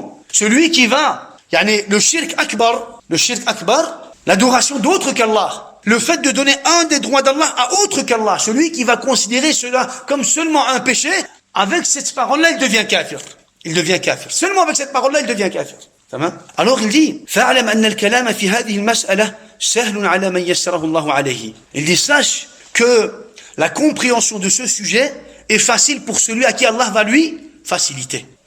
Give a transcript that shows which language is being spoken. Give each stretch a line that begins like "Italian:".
French: Celui qui va, le shirk akbar, l'adoration d'autre qu'Allah, le fait de donner un des droits d'Allah à autre qu'Allah, celui qui va considérer cela comme seulement un péché, avec cette parole-là, il devient kafir. Seulement avec cette parole-là, il devient kafir. Alors il dit,
Arabic: فَاعْلَمْ أَنَّ الْكَلَامَ فِي هَذِهِ الْمَسْأَلَةِ سَهْلٌ عَلَى مَنْ يَسَّرَهُ اللَّهُ عَلَيْهِ.
French: Il dit, sache que la compréhension de ce sujet est facile pour celui à qui Allah va lui faciliter.